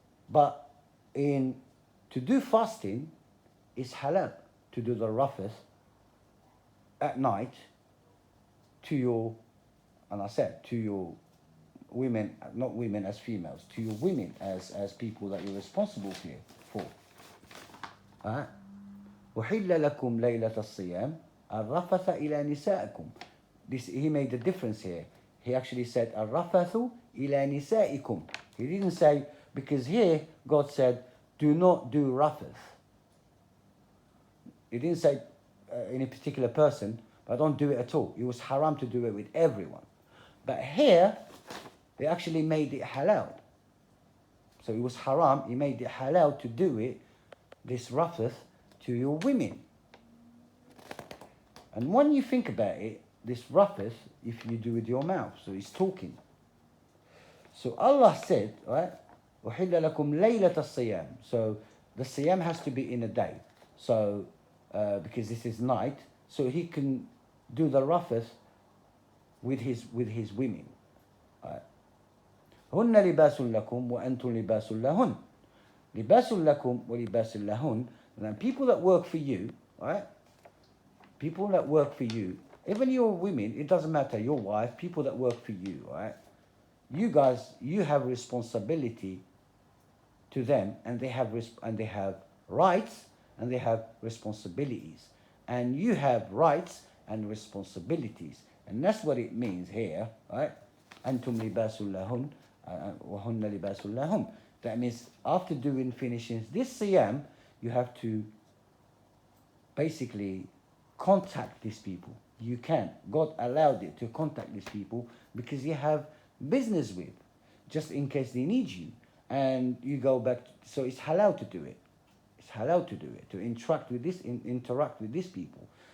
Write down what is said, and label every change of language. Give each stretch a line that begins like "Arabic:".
English: But to do fasting is halal, to do the rafath at night to your, and I said to your women, not women as females, to your women as people that you're responsible for. Alright?
Arabic: وحل لكم ليلة الصيام الرفث إلى نسائكم.
English: This, he made a difference here. He actually said
Arabic: الرفث إلى نسائكم.
English: He didn't say, because here God said do not do rafath. He didn't say any particular person, but don't do it at all. It was haram to do it with everyone. But here, they actually made it halal. So it was haram, he made it halal to do it, this rafath, to your women. And when you think about it, this rafath, if you do with your mouth, so he's talking. So Allah said, right,
Arabic: وَحِلَّ لَكُمْ لَيْلَةَ الصِّيَامِ.
English: So the siyam has to be in a day. So, because this is night, so he can do the rafath with his women. Right?
Arabic: هن لباس لكم وأنتم لباس لهن. لباس لكم ولباس لهن.
English: And people that work for you, right? People that work for you, even your women, it doesn't matter, your wife, people that work for you, right? You guys, you have responsibility to them, and they have rights and they have responsibilities, and you have rights and responsibilities, and that's what it means here, right?
Arabic: أنتم لباس لهن وهن لباس لهم.
English: That means after finishing this siyam, you have to basically contact these people. You can. God allowed it to contact these people because you have business with, just in case they need you. And you go back, so it's halal to do it. It's halal to do it, to interact with these people.